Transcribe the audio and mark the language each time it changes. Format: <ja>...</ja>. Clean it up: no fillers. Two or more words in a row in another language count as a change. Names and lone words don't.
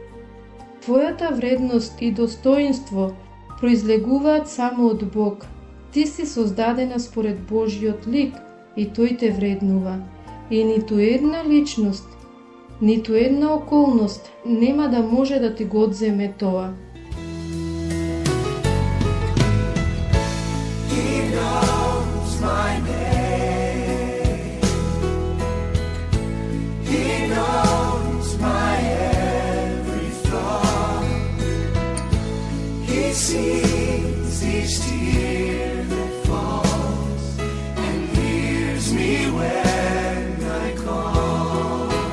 <mk>Твојата вредност и достоинство произлегуваат само од Бог. Ти си создадена според Божјиот лик и тој те вреднува. И ниту една личност, ниту една околност нема да може да ти го одземе тоа.</mk> <en>My name. He knows my every thought. He sees each tear that falls and hears me when I call.</en>